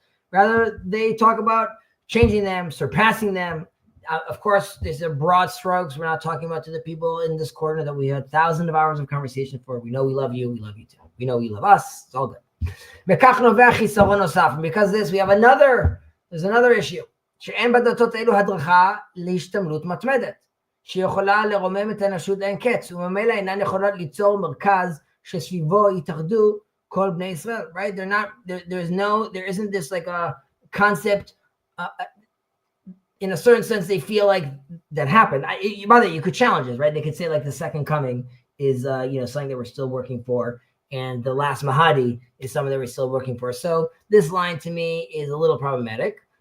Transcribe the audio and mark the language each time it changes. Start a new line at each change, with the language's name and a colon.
English: Rather, they talk about changing them, surpassing them. Of course, these are broad strokes. We're not talking about to the people in this corner that we had thousands of hours of conversation for. We know we love you. We love you too. We know you love us. It's all good. And because of this, we have there's another issue.
Hebrew: שאין בדתות אלו הדרכה להשתמלות מתמדת, שיכולה לרומם את האנושות לאין קץ, וממילא אינן יכולות ליצור מרכז שסביבו יתאחדו כל בני ישראל, right?
English: There isn't this like a concept, in a certain sense, they feel like that happened. By the way, you could challenge this, right? They could say like the second coming is, something that we're still working for, and the last Mahdi is something that we're still working for. So this line to me is a little problematic.